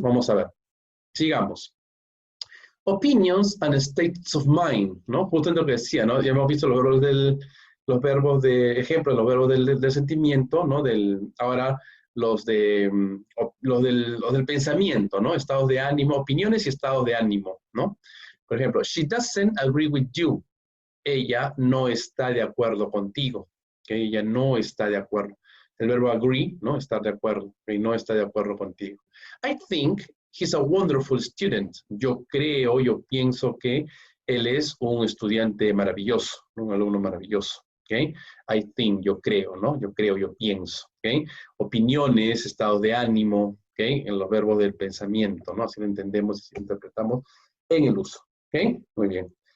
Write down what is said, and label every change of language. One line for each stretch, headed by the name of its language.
Spanish: Vamos a ver. Sigamos.
English: Opinions and states of mind,
Spanish: ¿no? Justo lo que decía, ¿no? Ya hemos visto los verbos de ejemplo, los verbos del sentimiento, ¿no? Ahora los del pensamiento, ¿no? Estados de ánimo, opiniones y estados de ánimo, ¿no? Por ejemplo,
English: she doesn't agree with you.
Spanish: Ella no está de acuerdo contigo. ¿Okay? Ella no está de acuerdo. El verbo agree, ¿no? Estar de acuerdo. ¿Okay? No está de acuerdo contigo.
English: I think he's a wonderful student.
Spanish: Yo pienso que él es un estudiante maravilloso, un alumno maravilloso. ¿Okay?
English: I think,
Spanish: yo creo, ¿no? Yo pienso. ¿Okay? Opiniones, estados de ánimo, ¿okay? En los verbos del pensamiento, ¿no? Así lo entendemos y interpretamos en el uso. ¿Okay? Muy bien.